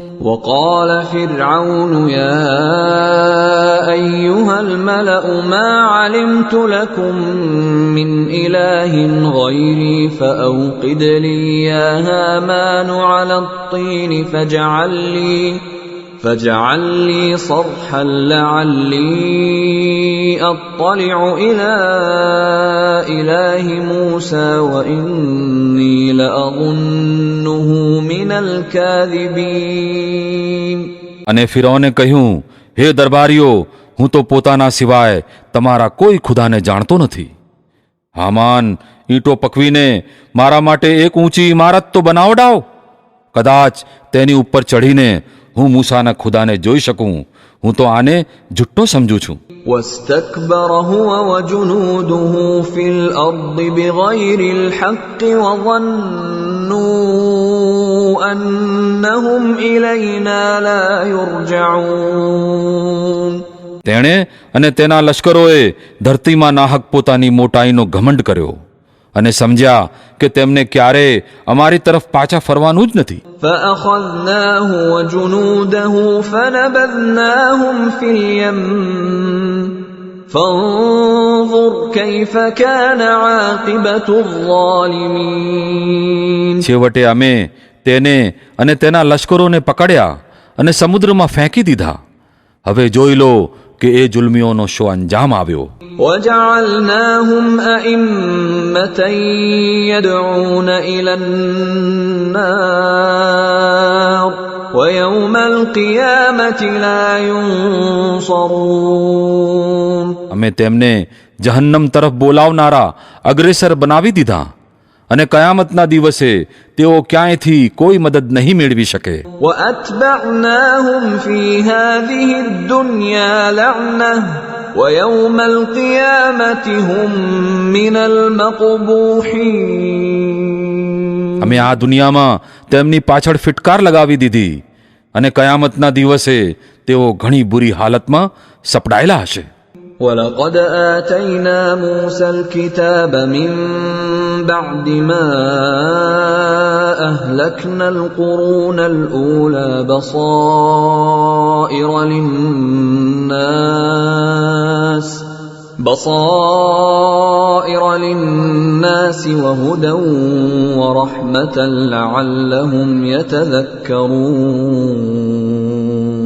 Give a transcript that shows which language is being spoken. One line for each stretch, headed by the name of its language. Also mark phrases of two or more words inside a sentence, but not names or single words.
Arabic: وقال فرعون يا أيها الملأ ما علمت لكم من إله غيري فأوقد لي يا هامان على الطين فاجعل لي صرحا لعلي أطلع إلى إله موسى وإني لأظنه من الكاذبين.
Gujarati: અને ફિરૌને કહ્યું, હે દરબારીઓ, હું તો પોતાના સિવાય તમારા કોઈ ખુદાને જાણતો નથી. હામાન, ઈંટો પકવીને મારા માટે એક ઊંચી ઇમારત તો બનાવડાવ. કદાચ તેની ઉપર ચઢીને હું મૂસાના ખુદાને જોઈ શકું. હું તો આને જુઠ્ઠો સમજું છું.
Arabic: واستكبر هو وجنوده في الأرض بغير الحق وظنوا أنهم إلينا لا يرجعون.
Gujarati: તેણે અને તેના લશ્કરોએ ધરતીમાં નાહક પોતાની મોટાઈનો ઘમંડ કર્યો અને સમજ્યા કે તેમને ક્યારેય અમારી તરફ પાછા ફરવાનું જ નથી.
Arabic: فأخذناه وجنوده فنبذناهم في اليم فانظر كيف كان عاقبة الظالمين.
Gujarati: છેવટે અમે તેને અને તેના લશ્કરોને પકડ્યા અને સમુદ્રમાં ફેંકી દીધા. હવે જોઈ લો કે એ જુલ્મીઓનો શો અંજામ આવ્યો.
Arabic: وجعلناهم أئمة يدعون إلى النار ويوم القيامة لا ينصرون.
Gujarati: અમે તેમને જહન્નમ તરફ બોલાવનારા અગ્રેસર બનાવી દીધા અને કયામતના દિવસે તેઓ ક્યાંયથી કોઈ મદદ નહીં મેળવી શકે.
Arabic: وأتبعناهم في هذه الدنيا لعنة ويوم القيامة هم من المقبوحين.
Gujarati: અમે આ દુનિયામાં તેમની પાછળ ફિટકાર લગાવી દીધી અને કયામતના દિવસે તેઓ ઘણી બુરી હાલતમાં સપડાયેલા હશે.
Arabic: ولقد آتينا موسى الكتاب من بعد ما أهلكنا القرون الأولى بصائر للناس وهدى ورحمة لعلهم يتذكرون.